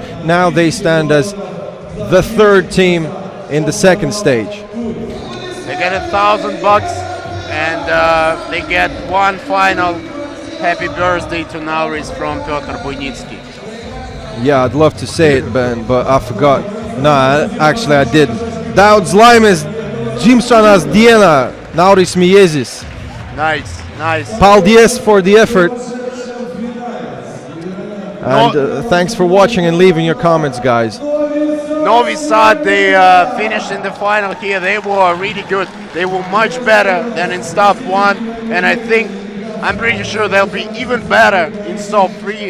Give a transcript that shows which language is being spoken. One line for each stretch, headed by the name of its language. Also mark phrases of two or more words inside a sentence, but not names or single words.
English: Now they stand as the third team in the second stage. They get $1,000 and they get one final happy birthday to Nauris from Piotr Bujnicki. Yeah, I'd love to say it, Ben, but I forgot. No, actually I didn't.
Latvian: Daudz laimes dzimšanas dienā, Nauris Miezis.
English: Nice. Paldies for the effort. And thanks for watching and leaving your comments, guys. Novi Sad, they finished in the final here. They were really good. They were much better than in stop 1, and I'm pretty sure they'll be even better in stop 3.